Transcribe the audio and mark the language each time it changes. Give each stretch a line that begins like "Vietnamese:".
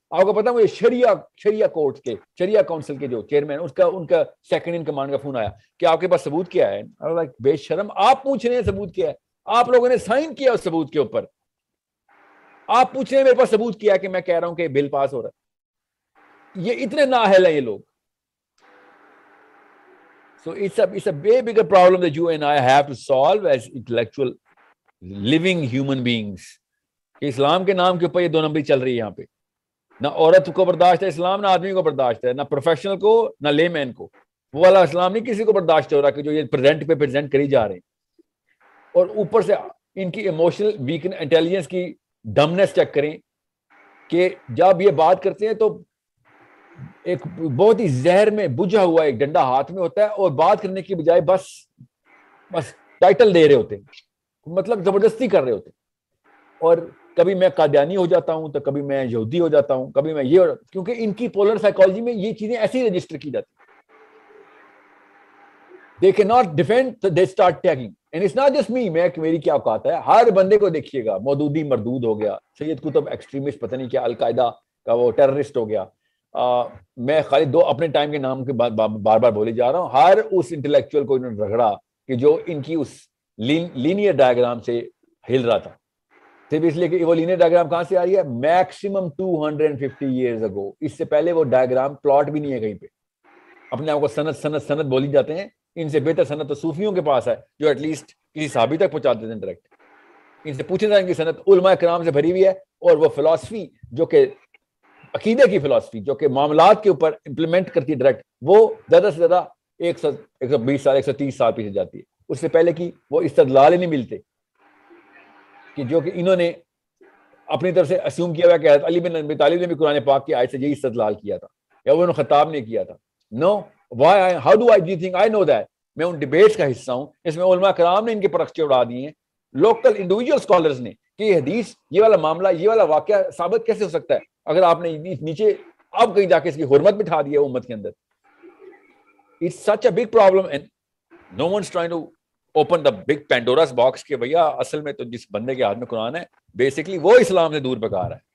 Urdu: آپ کو پتا مجھے شریعہ کورٹ کے, شریعہ کونسل کے جو چیئرمین ان کا سیکنڈ ان کمانڈ کا فون آیا کہ آپ کے پاس ثبوت کیا ہے. بے شرم, آپ پوچھ رہے ہیں ثبوت کیا ہے, آپ لوگوں نے سائن کیا اس ثبوت کے اوپر, آپ پوچھ رہے ہیں میرے پاس ثبوت کیا ہے کہ میں کہہ رہا ہوں کہ بل پاس ہو رہا ہے. یہ اتنے نااہل ہیں یہ لوگ.
English: So it's a way bigger problem that you and I have to solve as intellectual living human beings.
Urdu: کہ اسلام کے نام کے اوپر یہ 2 نمبری چل رہی ہے یہاں پہ. نہ عورت کو برداشت ہے اسلام, نہ آدمی کو برداشت ہے, نہ پروفیشنل کو نہ لے مین کو. وہ والا اسلام نہیں کسی کو برداشت ہو رہا کہ جو یہ پریزنٹ کری جا رہے ہیں. اور اوپر سے ان کی ایموشنل ویک انٹیلیجنس کی ڈمنس چیک کریں کہ جب یہ بات کرتے ہیں تو ایک بہت ہی زہر میں بجھا ہوا ایک ڈنڈا ہاتھ میں ہوتا ہے, اور بات کرنے کی بجائے بس ٹائٹل دے رہے ہوتے ہیں, مطلب زبردستی کر رہے ہوتے ہیں. اور کبھی میں قادیانی ہو جاتا ہوں تو کبھی میں یہودی ہو جاتا ہوں, کبھی میں یہ, کیونکہ ان کی پولر سائیکالوجی میں یہ چیزیں ایسی رجسٹر کی جاتی ہیں.
English: They cannot defend, so they start tagging. And it's not just me,
Urdu: میری کیا اوقات ہے, ہر بندے کو دیکھیے گا. مودودی مردود ہو گیا, سید قطب ایکسٹریمسٹ, پتہ نہیں کیا القاعدہ کا وہ ٹیررسٹ ہو گیا. میں خالی 2 اپنے ٹائم کے نام کے بار بار بولے جا رہا ہوں. ہر اس انٹلیکچوئل کو انہوں نے رگڑا کہ جو ان کی اس لینئر ڈائیگرام سے ہل رہا تھا, صرف اس لیے کہ وہ لینئر ڈائیگرام کہاں سے آ رہی ہے, میکسیمم 250 ایئرز اگو. اس سے پہلے وہ ڈائیگرام پلاٹ بھی نہیں ہے کہیں پہ. اپنے آپ کو سند بولی جاتے ہیں. ان سے بہتر سند تو صوفیوں کے پاس ہے جو ایٹ لیسٹ کسی صحابی تک پہنچا دیتے ہیں ڈائریکٹ. ان سے پوچھیں ان کی سند علماء کرام سے بھری ہوئی ہے, اور وہ فلسفی جو کہ عقیدے کی فلسفی جو کہ معاملات کے اوپر امپلیمنٹ کرتی ہے ڈائریکٹ, وہ زیادہ سے زیادہ 120 سال 130 سال پیچھے جاتی ہے. اس سے پہلے کی وہ استدلال ہی نہیں ملتے کہ جو کہ انہوں نے اپنی طرف سے اسیوم کیا ہوا کہ علی بن ابی طالب نے بھی قرآن پاک کی آیت سے یہی استدلال کیا تھا, یا وہ خطاب نے کیا تھا.
English: No, how do I think I know that?
Urdu: میں ان ڈیبیٹس کا حصہ ہوں, اس میں علماء کرام نے ان کے پرخچے اڑا دیے ہیں, لوکل انڈیویجول اسکالرز نے, کہ یہ حدیث, یہ والا معاملہ, یہ والا واقعہ ثابت کیسے ہو سکتا ہے اگر آپ نے نیچے اب کہیں جا کے اس کی حرمت بٹھا دی ہے امت کے اندر.
English: It's such a big problem and no one's trying to open the big Pandora's box
Urdu: کہ بھیا اصل میں تو جس بندے کے ہاتھ میں قرآن ہے بیسکلی وہ اسلام سے دور بھگا رہا ہے.